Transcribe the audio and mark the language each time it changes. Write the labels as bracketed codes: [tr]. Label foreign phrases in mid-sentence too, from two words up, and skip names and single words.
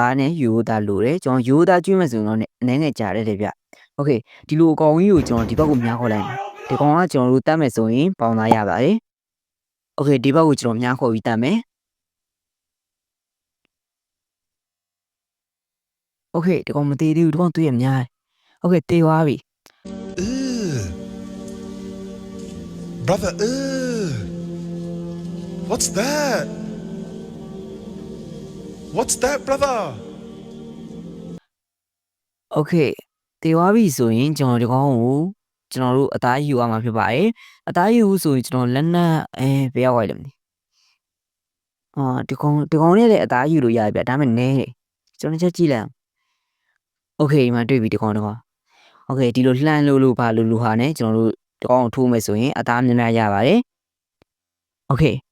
[my] သားနဲ့ယူသားလိုတယ်ကျွန်တော်ယူသားကျွေးမယ်ဆိုရင်တော့အနေငယ်ကြားတယ်ဗျ။ Okay ဒီလိုအကောင်ကြီးကိုကျွန်တော်ဒီဘက်ကိုမြားခေါ်လိုက်ဒီကောင်ကကျွန်တော်တို့တတ်မယ်ဆိုရင်ပေါင်သားရပါတယ်။ Okay ဒီဘက်ကိုကျွန်တော်မြားခေါ်ပြီးတတ်မယ်။ Okay ဒီကောင်မသေးသေးဘူးဒီကောင်တွေ့ရများ။ Okay တေသွားပြီ [en] Brother, what's that? What's that, brother? [my] Okay တေသွားပြီဆိုရင်ကျွန်တော်ဒီကောင်ကိုကျွန်တော်တို့အသားယူရမှာဖြစ်ပါတယ်။အသားယူဆိုရင်ကျွန်တော်လက်နက်ဘယ်ရောက်သွားလဲမသိ။ဒီကောင်နဲ့လည်းအသားယူလို့ရတယ်ဗျဒါပေမဲ့နည်းတယ်။ကျွန်တော်ချက်ကြည့်လိုက်အောင်။ Okay ဒီမှာတွေ့ပြီဒီကောင်။ Okay ဒီလိုလှမ်းလို့ဘာလို့ဟာနဲ့ကျွန်တော်တို့ဒီကောင်ကိုထိုးမယ်ဆိုရင်အသားများများရပါတယ်။ Okay